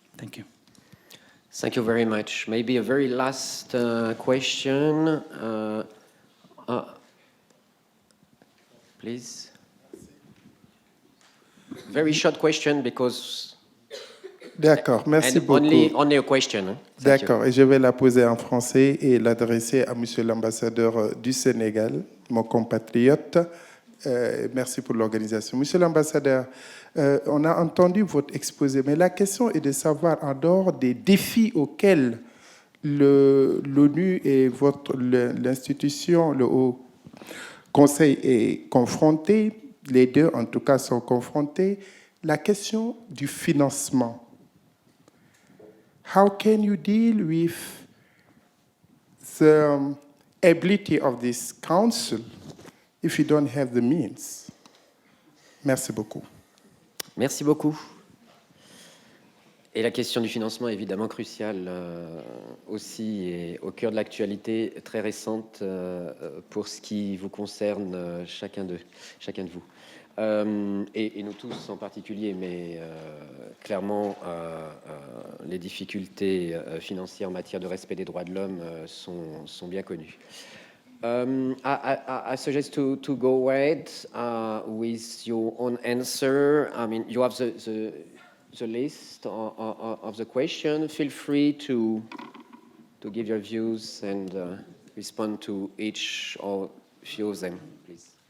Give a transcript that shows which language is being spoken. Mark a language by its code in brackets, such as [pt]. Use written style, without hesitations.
[en] Thank you. Thank you very much. Maybe a very last question. Please. Very short question because... [fr] D'accord, merci beaucoup. [en] Only a question. [fr] D'accord, et je vais la poser en français et l'adresser à Monsieur l'ambassadeur du Sénégal, mon compatriote. Merci pour l'organisation. Monsieur l'ambassadeur, on a entendu votre exposé, mais la question est de savoir, en dehors des défis auxquels l'ONU et l'institution, le Haut Conseil est confronté, les deux en tout cas sont confrontés, la question du financement. [en] How can you deal with the ability of this council if you don't have the means? [fr] Merci beaucoup. Merci beaucoup. Et la question du financement est évidemment cruciale aussi et au cœur de l'actualité très récente pour ce qui vous concerne chacun de vous. Et nous tous en particulier, mais clairement les difficultés financières en matière de respect des droits de l'homme sont bien connues. [en] I suggest to go ahead with your own answer. I mean, you have the list of the question. Feel free to give your views and respond to each or few of them, please.